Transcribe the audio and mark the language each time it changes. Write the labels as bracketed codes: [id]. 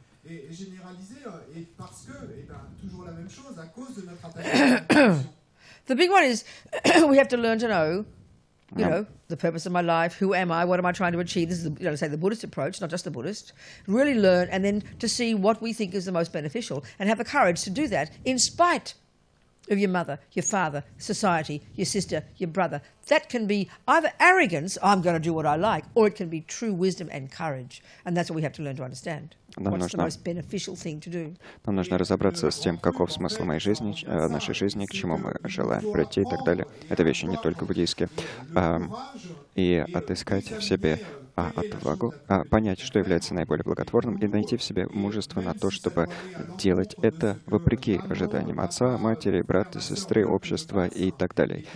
[fr] Et généralisé, et parce que, toujours la même chose, à cause de notre attachement. [en] The big one is we have to learn to know, you know, the purpose of my life, who am I, what am I trying to achieve. This is, say, the Buddhist approach, not just the Buddhist. Really learn, and then to see what we think is the most beneficial, and have the courage to do that in spite of your mother, your father, society, your sister, your brother. That can be either arrogance, I'm going to do what I like, or it can be true wisdom and courage. And that's what we have to learn to understand. What's the most beneficial thing to do? [ru] Нам нужно разобраться с тем, каков смысл моей жизни, нашей жизни, к чему мы желаем прийти и так далее. Это вещи не только буддийские. И отыскать в себе отвагу, понять, что является наиболее благотворным, и найти в себе мужество на то, чтобы делать это вопреки ожиданиям отца, матери, брата, сестры, общества и так далее.